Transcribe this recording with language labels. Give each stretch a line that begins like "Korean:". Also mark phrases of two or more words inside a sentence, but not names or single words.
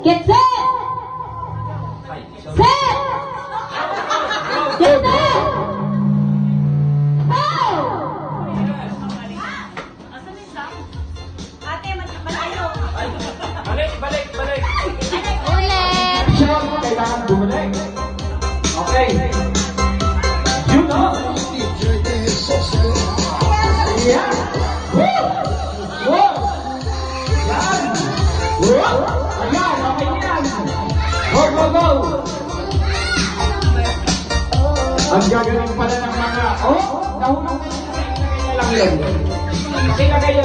English: Get set! Set! Get set! Go!
Filipino: Balik! Ulit! Siya, kailangan bumalik.
English: Okay. You know. Yeah. Woo! Woo! Yan. Woo!
Filipino: Ayan, okay yan.
English: Go, go, go!
Filipino: Ang gagaling pala ng mga... Oh, nahulog na lang yun. Sila kayo.